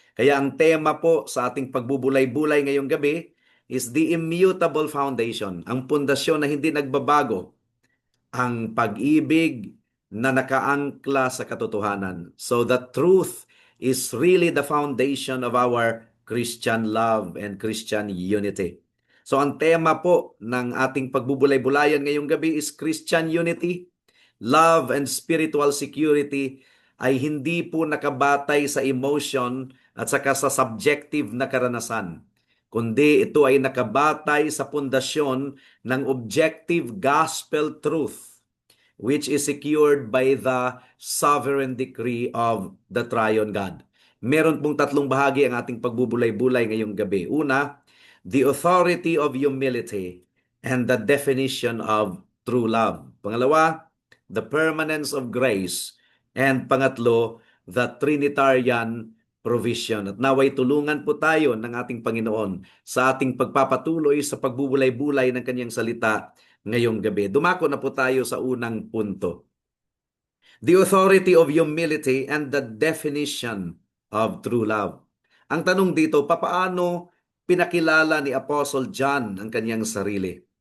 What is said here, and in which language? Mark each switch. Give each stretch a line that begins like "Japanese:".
Filipino: Kaya ang tema po sa ating pagbubulay-bulay ngayong gabi is
English: the immutable foundation,
Filipino: ang pundasyon na hindi nagbabago, ang pag-ibig na nakaangkla sa katotohanan.
English: So the truth is really the foundation of our Christian love and Christian unity.
Filipino: So ang tema po ng ating pagbubulay-bulayan ngayong gabi
English: is Christian unity, love and spiritual security
Filipino: ay hindi po nakabatay sa emotion at saka sa subjective na karanasan, kundi ito ay nakabatay sa pundasyon ng objective gospel truth,
English: which is secured by the sovereign decree of the Triune God.
Filipino: Meron pong tatlong bahagi ang ating pagbubulay-bulay ngayong gabi. Una,
English: the authority of humility and the definition of true love.
Filipino: Pangalawa,
English: the permanence of grace. And
Filipino: pangatlo,
English: the Trinitarian provision.
Filipino: At naway tulungan po tayo ng ating Panginoon sa ating pagpapatuloy sa pagbubulay-bulay ng kanyang salita ngayong gabi. Dumako na po tayo sa unang punto.
English: the authority of humility, and the definition of true love.
Filipino: Ang tanong dito, papaano pinakilala ni Apostle John ang kanyang sarili?